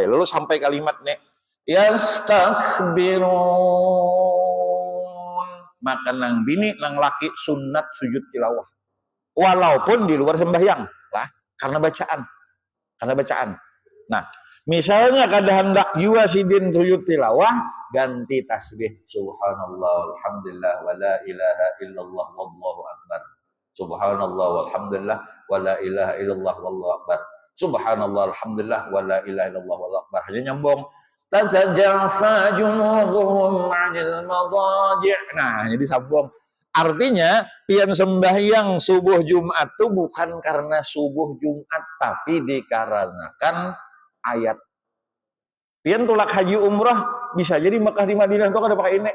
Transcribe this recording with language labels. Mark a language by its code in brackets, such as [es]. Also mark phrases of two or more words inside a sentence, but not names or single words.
[bjn] Lalu sampai kalimat nih yastakbirun maka nang bini nang laki sunat sujud tilawah walaupun di luar sembahyang lah karena bacaan. Nah misalnya kada hendak jua sidin sujud tilawah ganti tasbih [ar] سبحان الله الحمد لله ولا إله إلا الله والله أكبر سبحان الله والحمد لله ولا إله إلا الله والله أكبر سبحان الله الحمد لله ولا إله إلا الله والله أكبر [bjn] hanya nyambung [ar] تتجافى جنوبهم عن المضاجع'. [bjn] Nah, jadi sambung. Artinya, pian sembahyang subuh Jumat itu bukan karena subuh Jumat, tapi dikarenakan ayat. Pian tulak haji umrah bisa jadi Mekah di Madinah itu kada pakai ini.